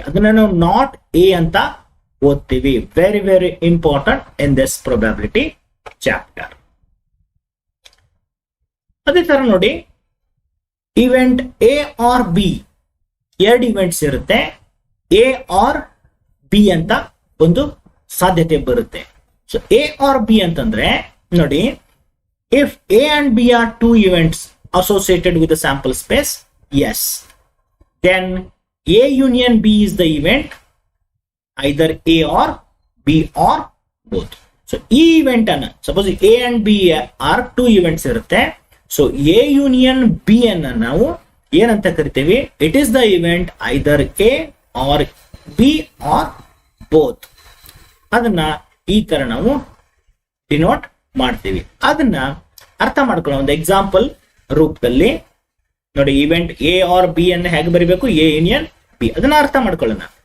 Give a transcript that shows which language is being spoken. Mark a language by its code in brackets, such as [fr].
[kn] ಅದನ್ನ ನಾವು not A ಅಂತ ಓದ್ತೀವಿ. [en] Very very important in this probability chapter. [kn] ಅದೇ ತರ ನೋಡಿ, event A R B, 2 events ಇರುತ್ತೆ. ಎ ಆರ್ ಬಿ ಅಂತ ಒಂದು ಸಾಧ್ಯತೆ ಬರುತ್ತೆ. [en] So A or B ಅಂತಂದ್ರೆ ನೋಡಿ, if A and B are 2 events associated with the sample space, yes, then A union B is the event, either A or B or both. So ಈ event ಅನ್ನ suppose A and B are 2 events ಇರುತ್ತೆ. [kn] So A union B ಅನ್ನ ನಾವು ಏನಂತ ಕರಿತೀವಿ? [en] It is the event either A or B or both. [kn] ಅದನ್ನ ಈ ತರ ನಾವು ಡಿನೋಟ್ ಮಾಡ್ತೀವಿ. ಅದನ್ನ ಅರ್ಥ ಮಾಡ್ಕೊಳ್ಳೋ ಒಂದು ಎಕ್ಸಾಂಪಲ್ ರೂಪದಲ್ಲಿ ನೋಡಿ. ಇವೆಂಟ್ ಎ ಆರ್ ಬಿ ಅನ್ನ ಹೇಗೆ ಬರಿಬೇಕು? A union B. ಅದನ್ನ ಅರ್ಥ ಮಾಡ್ಕೊಳ್ಳೋಣ.